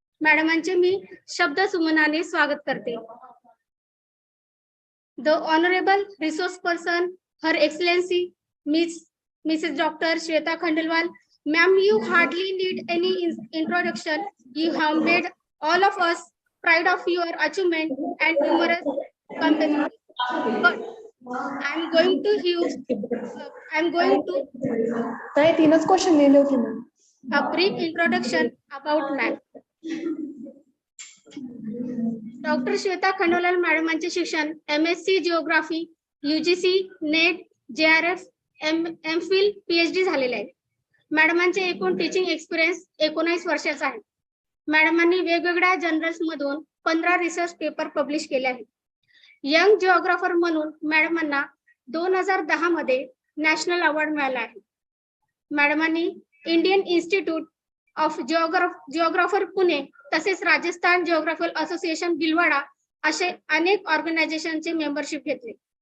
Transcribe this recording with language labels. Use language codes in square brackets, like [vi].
[mr] मॅडमांचे मी शब्द सुमनाने स्वागत करते. [en] The honourable resource person her excellency Mrs. Dr. Shweta Khandelwal. Ma'am, you hardly need any introduction. You have made all of us proud of your achievement and numerous companies. But I'm going to a brief introduction about ma'am. [mr] Doctor Shweta खंडोलाल मॅडमांचे शिक्षण MSc geography UGC net JRF MPhil PhD झालेले आहे. मॅडमांचे एकूण teaching experience 19 वर्षाचा आहे. मॅडमांनी वेगवेगळ्या journals मधून 15 research paper publish केले आहेत. यंग जिओग्राफर म्हणून मॅडमांना 2010 मध्ये नॅशनल अवॉर्ड मिळाला आहे. मॅडमांनी Indian institute of geographer Pune तसेच राजस्थान जिओग्राफिकल असोसिएशन भिलवाडा असे अनेक ऑर्गनायझेशनचे मेंबरशिप घेतले.